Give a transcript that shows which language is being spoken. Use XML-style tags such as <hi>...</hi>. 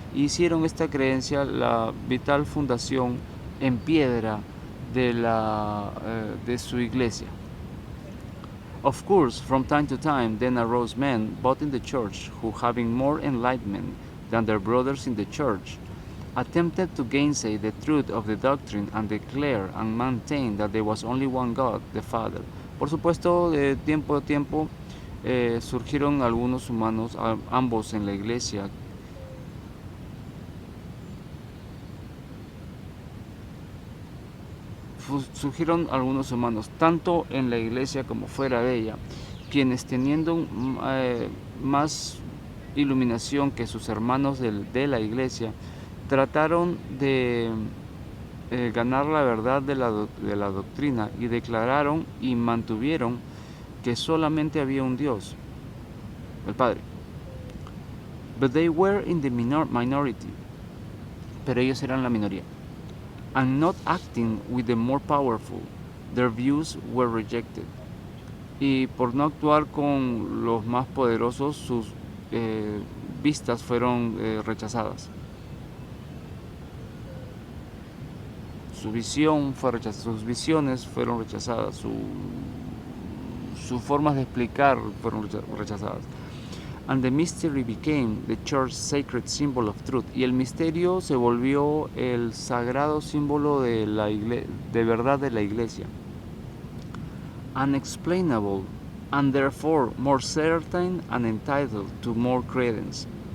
<es>Hicieron esta creencia la vital fundación en piedra de su iglesia.</es> <en>Of course, from time to time, then arose men, both in the church, who, having more enlightenment than their brothers in the church, attempted to gainsay the truth of the doctrine and declare and maintain that there was only one God, the Father.</en> <es>Por supuesto, de tiempo a tiempo surgieron algunos humanos, ambos en la iglesia, surgieron algunos humanos, tanto en la iglesia como fuera de ella, quienes teniendo más iluminación que sus hermanos de la iglesia, trataron de ganar la verdad de la doctrina y declararon y mantuvieron que solamente había un Dios, el Padre.</es> <en>But they were in the minority,</en> <es>pero ellos eran la minoría.</es> <en>And not acting with the more powerful, their views were rejected.</en> <es>Y por no actuar con los más poderosos, sus vistas fueron rechazadas. Su visión fue rechazada, sus visiones fueron rechazadas, sus formas de explicar fueron rechazadas.</es> <en>And the mystery became the church's sacred symbol of truth.</en> <es>Y el misterio se volvió el sagrado símbolo de verdad de la iglesia.</es> <en>Unexplainable, and therefore more certain and entitled to more credence.</en>